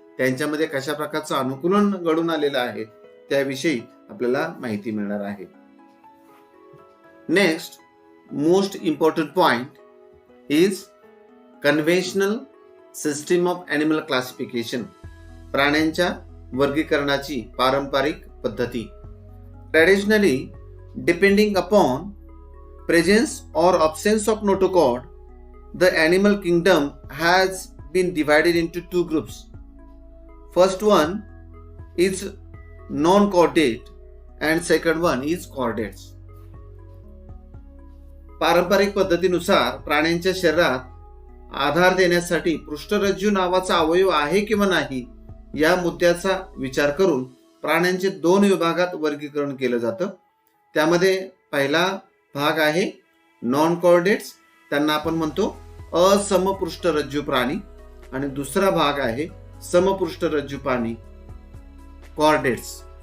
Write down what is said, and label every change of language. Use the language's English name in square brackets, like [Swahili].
[Marathi] त्यांच्यामध्ये कशा प्रकारचं अनुकूलन घडून आलेलं आहे त्याविषयी आपल्याला माहिती मिळणार आहे. [English] Next most important point is conventional system of animal classification. [Marathi] प्राण्यांच्या वर्गीकरणाची पारंपरिक पद्धती. [English] Traditionally depending upon presence or absence of notochord, the animal kingdom has been divided into two groups. First one, is non-chordate and second one is chordates. [Marathi] पारंपरिक पद्धतीनुसार प्राण्यांच्या शरीरात आधार देण्यासाठी पृष्ठरज्जू नावाचा अवयव आहे किंवा नाही या मुद्द्याचा विचार करून प्राण्यांचे 2 विभागात वर्गीकरण केलं जातं. त्यामध्ये पहिला भाग आहे नॉन कॉर्डेट्स, त्यांना आपण म्हणतो असमपृष्ठरज्जू प्राणी, आणि दुसरा भाग आहे समपृष्ठरज्जू प्राणी कॉर्डेट्स.